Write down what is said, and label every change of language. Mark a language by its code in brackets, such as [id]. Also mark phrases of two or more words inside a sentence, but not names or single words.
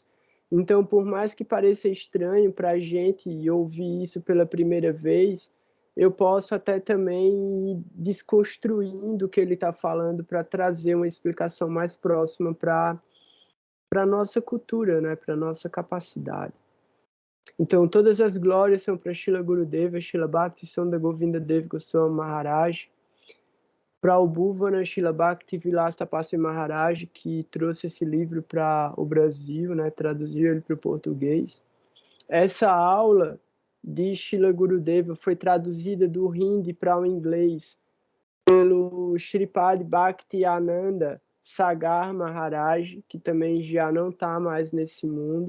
[pt] Então, por mais que pareça estranho para a gente ouvir isso pela primeira vez, eu posso até também ir desconstruindo o que ele está falando para trazer uma explicação mais próxima para a nossa cultura, né? Para a nossa capacidade. Então, todas as glórias são para Srila Gurudeva, Srila Bhakti Sunda Govinda Dev Goswami Maharaj, para o Bhuvana Srila Bhakti Vilas Tapasvi Maharaj, que trouxe esse livro para o Brasil, né, traduziu ele para o português. Essa aula de Srila Gurudeva foi traduzida do Hindi para o inglês pelo Shripad Bhakti Ananda Sagar Maharaj, que também já não está mais nesse mundo.